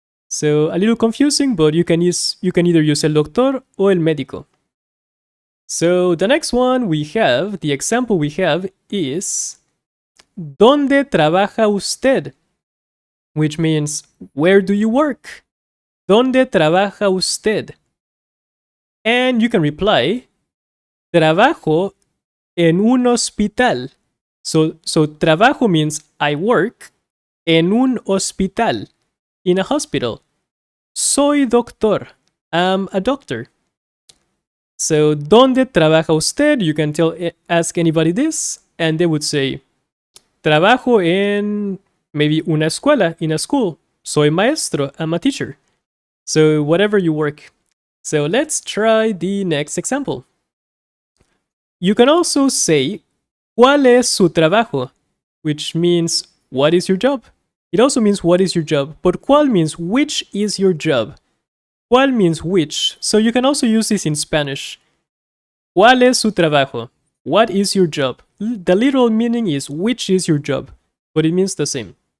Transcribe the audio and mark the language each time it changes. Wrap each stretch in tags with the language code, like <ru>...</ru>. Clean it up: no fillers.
<en>So a little confusing, but you can either use el doctor or el médico. So the next one we have, the example we have is</en> <es>¿Dónde trabaja usted?</es> <en>Which means where do you work?</en> <es>¿Dónde trabaja usted?</es> <en>And you can reply</en> <es>trabajo en un hospital.</es> <en>So trabajo means I work</en> <es>en un hospital.</es> <en>In a hospital.</en> <es>Soy doctor.</es> <en>I'm a doctor.</en> <es>So, ¿dónde trabaja usted?</es> <en>You can ask anybody this, and they would say,</en> <es>trabajo en</es> <en>maybe</en> <es>una escuela,</es> <en>in a school.</en> <es>Soy maestro.</es> <en>I'm a teacher. So, whatever you work. So, let's try the next example. You can also say,</en> <es>¿cuál es su trabajo?</es> <en>Which means, what is your job? It also means what is your job, but ¿cuál means which is your job? ¿Cuál means which, so you can also use this in Spanish.</en> <es>¿Cuál es su trabajo?</es> <en>What is your job? The literal meaning is which is your job, but it means the same.</en>